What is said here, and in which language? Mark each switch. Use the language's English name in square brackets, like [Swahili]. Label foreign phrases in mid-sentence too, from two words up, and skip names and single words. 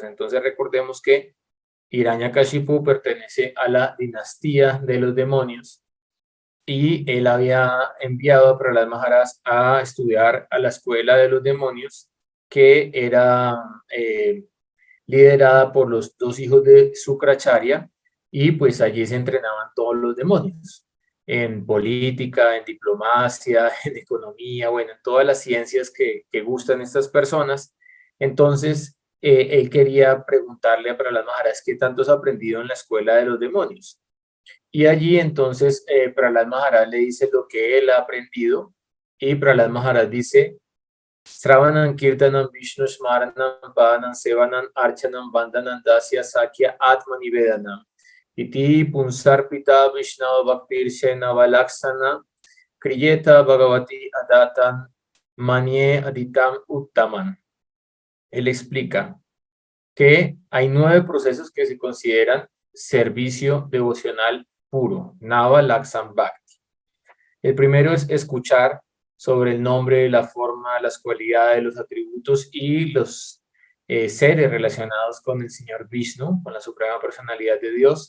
[Spanish] Entonces recordemos que Hiranyakashipu pertenece a la dinastía de los demonios y él había enviado a Prahlad Maharaj a estudiar a la escuela de los demonios que era liderada por los dos hijos de Sukracharya, y pues allí se entrenaban todos los demonios, en política, en diplomacia, en economía, bueno, en todas las ciencias que gustan estas personas. Entonces, él quería preguntarle a Prahlad Maharaj qué tanto has aprendido en la escuela de los demonios. Y allí entonces Prahlad Maharaj le dice lo que él ha aprendido, y Prahlad Maharaj dice: [Sanskrit] Sravanam Kirtanam Vishnu Smaranam Bhavanam Sevanam Archanam Vandanam Dasya Sakya Atmani Vedanam Iti Punsarpita Vishnava Bhaktir Shenavalaksana Kriyeta Bhagavati Adatan Manye Aditam Uttaman. [Spanish] Él explica que hay 9 procesos que se consideran servicio devocional puro, [Sanskrit] Nava Laksam Bhakti. [Spanish] El primero es escuchar sobre el nombre, la forma, las cualidades, los atributos y los seres relacionados con el Señor Vishnu, con la Suprema Personalidad de Dios.